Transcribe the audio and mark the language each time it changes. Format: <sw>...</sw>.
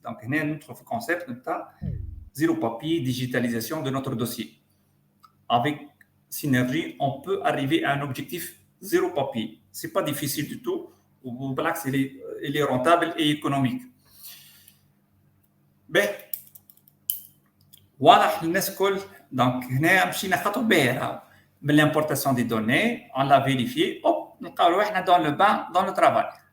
<fr>Donc</fr> <ar>هنا ندخل في الكونسيبت نتاع</ar> <fr>zéro papier digitalisation de notre dossier. Avec Synergie, on peut arriver à un objectif zéro papier. C'est pas difficile du tout. وبالعكس il est rentable et économique.</fr> <ar>Ben واضح للناس الكل. دونك هنا مشينا خطوه باهيه من</ar> <fr>l'importation des données, on l'a vérifié, hop</fr> <ar>نلقاو روحنا</ar> <fr>dans le bain dans le travail.</fr>